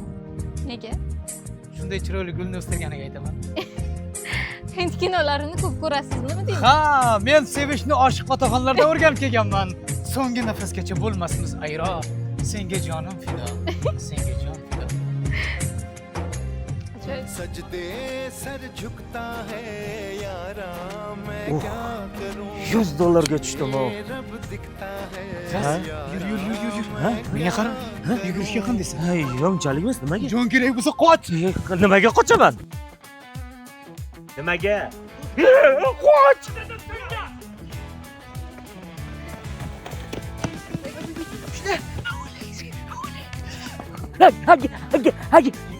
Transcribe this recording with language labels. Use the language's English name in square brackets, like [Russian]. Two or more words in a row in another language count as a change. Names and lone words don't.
[Uzbek] nega? Shunday chiroyli gulni o'stirganiga aytaman. Hind kinolarini ko'p ko'rasizmi, nima deysiz? Ha, men sevishni oshiq otaxonlarda o'rganib kelganman. So'nggi nafasgacha bo'lmasmiz ayro. Senga jonim fido. Senga jon fido. [Hindi] सजदे सर झुकता है यारा मैं क्या करूं [Uzbek] $100 tushdim o. [Hindi] रब दिखता है [Uzbek] Ha? Yur. Ha? Menga qara. Yugurishga qan deysan? Hay, unchalik emas, nimaga? Jon kerak bo'lsa qoch. Nimaga qochaman? Nimaga? Qoch! Hagi.